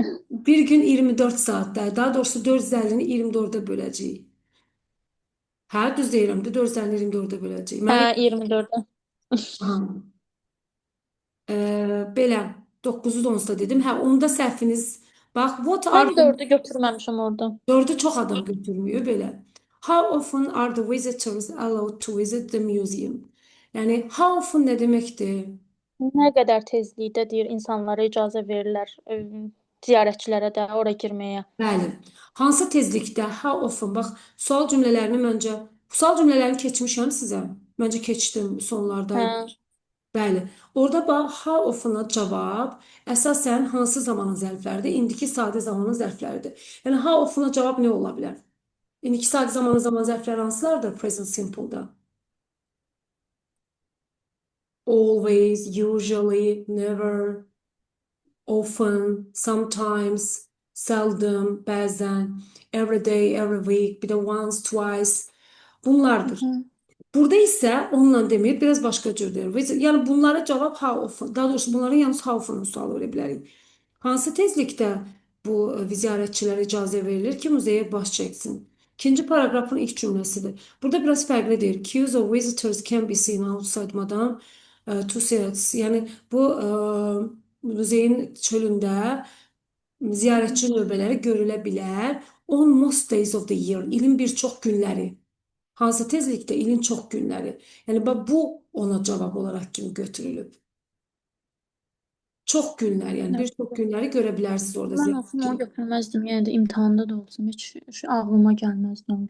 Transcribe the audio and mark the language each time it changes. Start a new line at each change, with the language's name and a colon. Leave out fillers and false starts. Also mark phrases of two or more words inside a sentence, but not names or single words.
Azerbaijani: Bir gün 24 saatdə. Daha doğrusu 450-ni 24-ə böləcəyik. Hə, düz deyirəm də 450-ni 24-ə böləcəyik. Hə, 24-də. Aha. Belə 9-u da onsuz da dedim. Hə, onda səhviniz. Bax,
English: what are
Azerbaijani: Mən 4-ü götürməmişəm orada. 4'ü çox adam götürmüyor belə.
English: How often are the visitors allowed to visit the museum?
Azerbaijani: Yəni
English: how often
Azerbaijani: nə deməkdir? Nə qədər tezlikdə deyir insanlara icazə verirlər ziyarətçilərə də ora girməyə. Bəli. Hansı tezlikdə?
English: How often?
Azerbaijani: Bax, sual cümlələrini keçmişəm sizə. Məncə keçdim sonlarda. Hə. Bəli. Orada bax,
English: how often-a
Azerbaijani: cavab əsasən hansı zamanın zərfləridir? İndiki sadə zamanın zərfləridir. Yəni
English: how often-a
Azerbaijani: cavab nə ola bilər? İndiki saat zamanı zaman zərfləri hansılardır
English: present simple-da? Always, usually, never, often, sometimes, seldom, bəzən, every day, every week,
Azerbaijani: bir də
English: once, twice.
Azerbaijani: Bunlardır. Hı. Burada isə onunla demir, biraz başqa cür deyir. Yəni bunlara cavab
English: how often,
Azerbaijani: daha doğrusu bunların yalnız
English: how often
Azerbaijani: sual verə bilərik. Hansı tezlikdə bu ziyarətçilərə icazə verilir ki, muzeyə baş çəksin? İkinci paragrafın ilk cümləsidir. Burada biraz fərqli deyir.
English: Queues of visitors can be seen outside Madame Tussauds.
Azerbaijani: Yəni bu muzeyin çölündə ziyarətçi növbələri görülə bilər.
English: On most days of the year,
Azerbaijani: ilin bir çox günləri. Hansı tezlikdə? İlin çox günləri. Yəni bu ona cavab olaraq kimi götürülüb. Çox günlər, yəni bir çox günləri görə bilərsiniz orada Mən olsam onu ziyarətçi. götürməzdim. Yəni də imtahanda da olsam heç ağlıma gəlməzdi onu